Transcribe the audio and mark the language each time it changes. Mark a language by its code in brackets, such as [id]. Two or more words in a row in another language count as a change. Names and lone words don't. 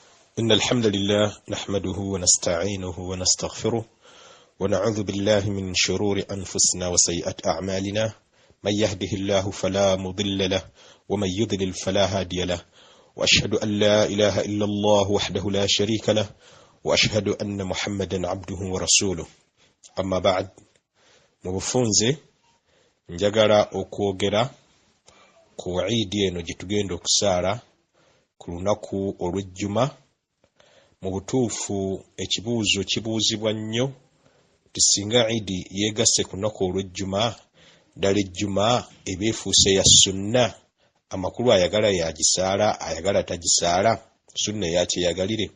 [ar] إن الحمد لله نحمده ونستعينه ونستغفره ونعوذ بالله من شرور أنفسنا وسيئات أعمالنا. من يهده الله فلا مضل له ومن يضلل فلا هادي له، وأشهد أن لا إله إلا الله وحده لا شريك له، وأشهد أن محمدا عبده ورسوله. أما بعد، [lg] mubufunze njagala okwogera ku Eid eno gye tugenda okusaala ku lunaku olw'Ejjuma. Mu butuufu ekibuuzo kibuuzibwa nnyo nti singa Eid yeegasse ku lunaku olw'Ejjuma, ddala Ejjuma eba efuuse ya sunna, amakulu ayagala yagisaala, ayagala tagisaala, sunna yakyeyagalire.